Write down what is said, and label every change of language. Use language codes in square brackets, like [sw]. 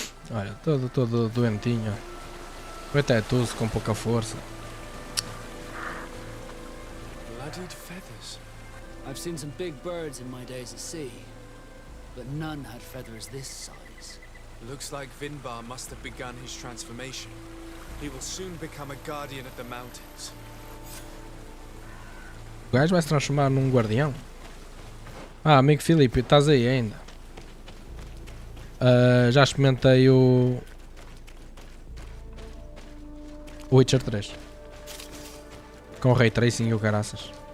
[pt] Olha, todo doentinho. O Atecep com pouca força. [en] Bloodied feathers. I've seen some big birds in my days at sea, but none had feathers this size. Looks like Vinbar must have begun his transformation. He will soon become a guardian of the mountains. [pt] O gajo vai se transformar num guardião? Ah, amigo Filipe, estás aí ainda? Já experimentei o Witcher 3 com Ray Tracing e o caraças.